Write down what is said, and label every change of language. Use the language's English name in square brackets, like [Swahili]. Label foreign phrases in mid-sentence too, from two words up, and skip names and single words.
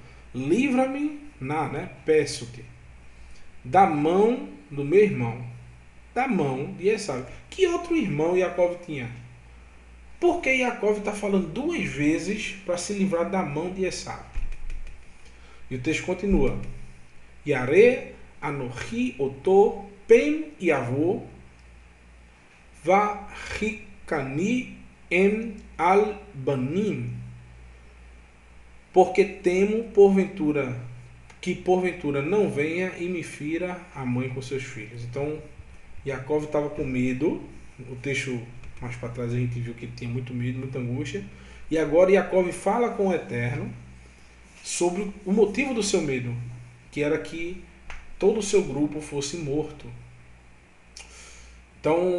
[Portuguese] Livra-me, peço-te, da mão do meu irmão, da mão de Esav. Que outro irmão Jacob tinha? Por que Jacob está falando 2 vezes para se livrar da mão de Esav? E o texto continua: [Hebrew] ירא אנכי אתו פן יבוא והכני אם על בנים. [Portuguese] Porque temo que porventura não venha e me fira a mãe com seus filhos. Então, Jacob estava com medo. O texto mais para trás a gente viu que ele tinha muito medo, muita angústia. E agora Jacob fala com o Eterno sobre o motivo do seu medo, que era que todo o seu grupo fosse morto.